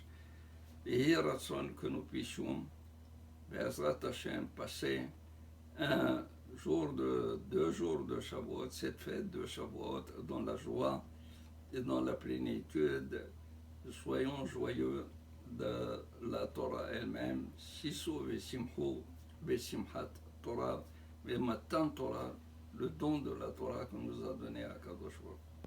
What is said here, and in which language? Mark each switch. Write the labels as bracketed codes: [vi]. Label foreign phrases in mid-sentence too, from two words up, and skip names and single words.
[fr] Et il raisonne que nous puissions, [he] בעזרת השם, [fr] passer un jour de 2 jours de Shavuot, cette fête de Shavuot, dans la joie et dans la plénitude. Soyons joyeux de la Torah elle-même. [he] שישו ושמחו ושמחת תורה, et מתן תורה, [fr] le don de la Torah que nous a donné à [he] קדוש ברוך.